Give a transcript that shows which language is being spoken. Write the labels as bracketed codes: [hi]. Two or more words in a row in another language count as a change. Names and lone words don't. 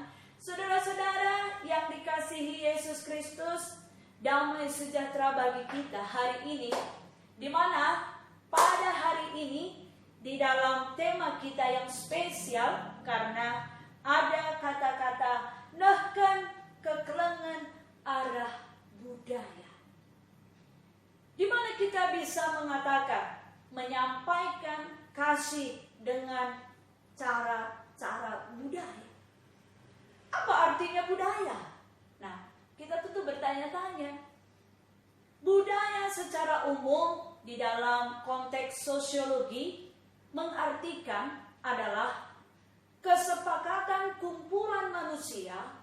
[id] Saudara-saudara yang dikasihi Yesus Kristus, damai sejahtera bagi kita hari ini, di mana pada hari ini di dalam tema kita yang spesial karena ada kata-kata [btx] nahkan kekelengan arah budaya, [id] di mana kita bisa mengatakan menyampaikan kasih dengan cara-cara budaya. Apa artinya budaya? Nah, kita tentu bertanya-tanya. Budaya secara umum di dalam konteks sosiologi mengartikan adalah kesepakatan kumpulan manusia